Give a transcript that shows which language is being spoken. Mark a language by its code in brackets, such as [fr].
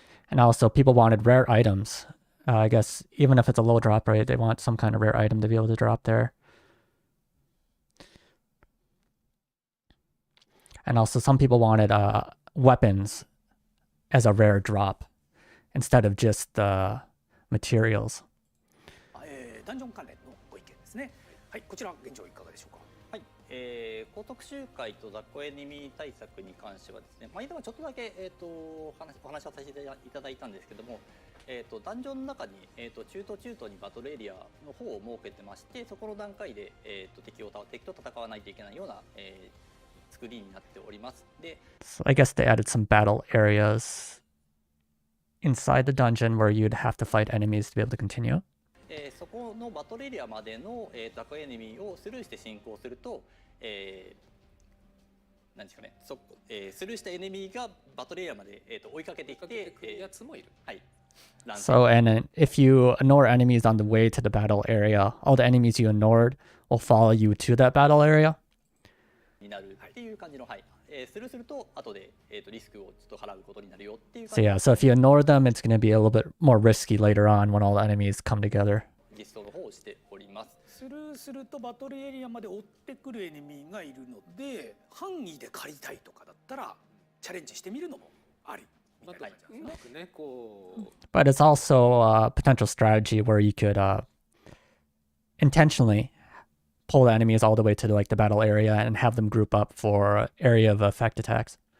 [en] And also people wanted rare items. I guess even if it's a low drop rate, they want some kind of rare item to be able to drop there. And also some people wanted weapons as a rare drop instead of just the materials. [ja] ダンジョン関連のご意見ですね。はい、こちら現状いかがでしょうか。はい、高速周回と雑魚エネミー対策に関してはですね、今ちょっとだけ、お話をさせていただいたんですけども、ダンジョンの中に、中途にバトルエリアの方を設けてまして、そこの段階で、敵と戦わないといけないような、作りになっております。で、 [en] So I guess they added some battle areas inside the dungeon where you'd have to fight enemies to be able to continue. [ja] そこのバトルエリアまでの、雑魚エネミーをスルーして進行すると、何ですかね、スルーしたエネミーがバトルエリアまで、追いかけていって、やつもいる。はい。 [en] So, and then if you ignore enemies on the way to the battle area, all the enemies you ignored will follow you to that battle area. [ja] になるっていう感じの、はい。スルーすると後で、リスクをちょっと払うことになるよっていう [en] So yeah, so if you ignore them, it's going to be a little bit more risky later on when all the enemies come together. [ja] 実装の方をしております。スルーするとバトルエリアまで追ってくるエネミーがいるので、範囲で狩りたいとかだったらチャレンジしてみるのもあり。うまくね、こう。 [en] But it's also a potential strategy where you could intentionally pull the enemies all the way to like the battle area and have them group up for area of effect attacks.